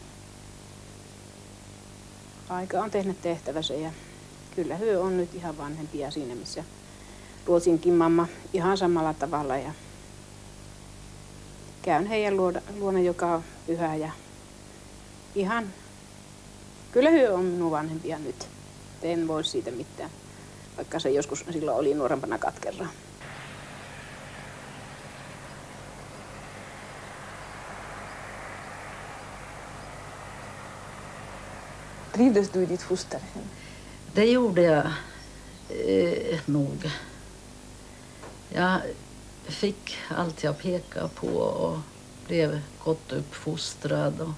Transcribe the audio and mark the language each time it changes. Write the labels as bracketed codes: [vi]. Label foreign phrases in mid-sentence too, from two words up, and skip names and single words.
[fi] Aika on tehnyt tehtävänsä ja kyllä hyö on nyt ihan vanhempia siinä, missä Ruotsinkin mamma ihan samalla tavalla. Ja käyn heidän luona joka pyhä ja ihan, kyllä hyö on minun vanhempia nyt. En voi siitä mitään, vaikka se joskus silloin oli nuorempana katkeraa. [sv] Trivdes du i ditt fosterhem? Det gjorde jag nog. Jag fick allt jag pekade på och blev gott uppfostrad.